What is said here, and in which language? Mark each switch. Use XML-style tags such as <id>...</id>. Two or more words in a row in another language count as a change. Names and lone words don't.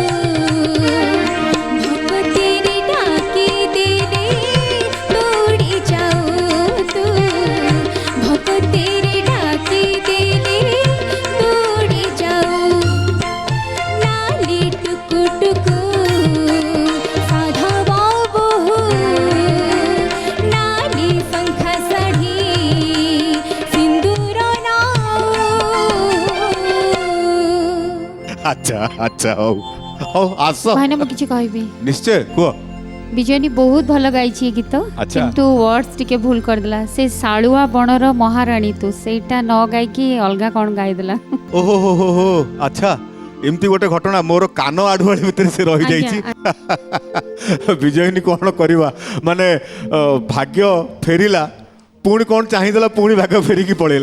<or>ଭକ୍ତେରି ଡାକି ଦେଲେ ଦୌଡ଼ି ଯାଉ ତୁ, ଭକ୍ତେରି ଡାକି ଦେଲେ ଦୌଡ଼ି ଯାଉ, ନାଲି ଟୁକୁ ଟୁକୁ ସାଧବ ବହୁ, ନାଲି ଶଙ୍ଖା ଶାଢ଼ି ସିନ୍ଦୂର ନାଉ। ଆଚ୍ଛା ଆଚ୍ଛା ହୋ ହୋ ଆସୋ ଭାଇନା ମୁଁ କିଛି କହିବି। ନିଶ୍ଚୟ କୁହ ବିଜୟନୀ ବହୁତ ଭଲ ଗାଇଛି ଏ ଗୀତ ଆଚ୍ଛା। କିନ୍ତୁ ୱାର୍ଡସ୍ ଟିକେ ଭୁଲ କରିଦେଲା ସେ ଶାଳୁଆ ବଣର ମହାରାଣୀ ତୁ ସେଇଟା ନ ଗାଇକି ଅଲଗା କ'ଣ ଗାଇଦେଲା ଓହୋ ହୋ ହୋ ହୋ ଆଚ୍ଛା ଏମିତି ଗୋଟେ ଘଟଣା ମୋର କାନ ଆଢୁଆଳି ଭିତରେ ସେ ରହିଯାଇଛି ବିଜୟିନୀ କ'ଣ କରିବା ମାନେ ଭାଗ୍ୟ ଫେରିଲା ପୁଣି କ'ଣ ଚାହିଁଦେଲା ପୁଣି ଭାଗ୍ୟ ଫେରିକି ପଳେଇଲା</or>